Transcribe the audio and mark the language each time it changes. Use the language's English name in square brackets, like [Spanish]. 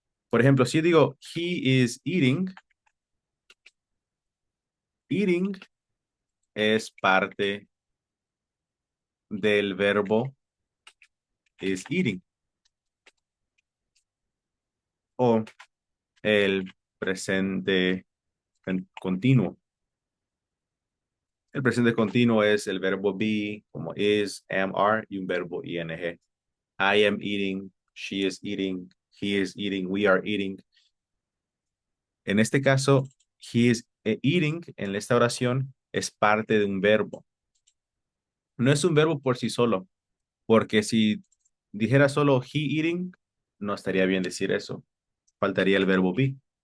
[Spanish] Por ejemplo, si yo digo, [English] he is eating, [Spanish] eating es parte del verbo is eating o el presente continuo. El presente continuo es el verbo be, como is, am, are, y un verbo ing. [English] I am eating, she is eating, he is eating, we are eating. [Spanish] En este caso, [English] he is eating [Spanish] en esta oración es parte de un verbo. No es un verbo por sí solo, porque si dijera solo [English] he eating, [Spanish] no estaría bien decir eso. Faltaría el verbo be.